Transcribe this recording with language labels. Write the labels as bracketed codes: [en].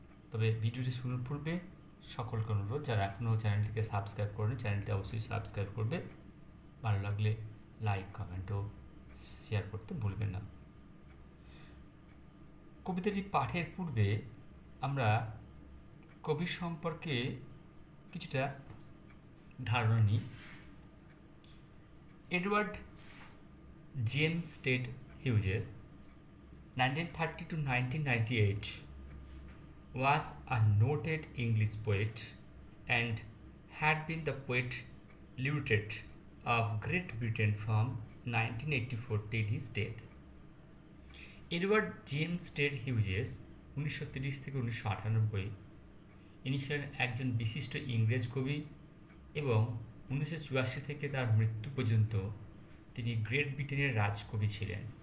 [bn] তবে ভিডিওটি শুরুর পূর্বে সকলকে অনুরোধ, যারা এখনও চ্যানেলটিকে সাবস্ক্রাইব করেনি চ্যানেলটি অবশ্যই সাবস্ক্রাইব করবে। ভালো লাগলে লাইক, কমেন্ট ও শেয়ার করতে ভুলবেন না। কবিতাটি পাঠের পূর্বে আমরা কবির সম্পর্কে কিছুটা ধারণা নিই। [en] Edward James Ted Hughes 1930 to 1998 was a noted English poet and had been the poet laureate of Great Britain from 1984 till his death. [bn] Edward James Ted Hughes 1930 থেকে 1998 ইনি ছিলেন একজন বিশিষ্ট ইংরেজ কবি এবং 1984 থেকে তার মৃত্যু পর্যন্ত তিনি গ্রেট ব্রিটেনের রাজকবি ছিলেন।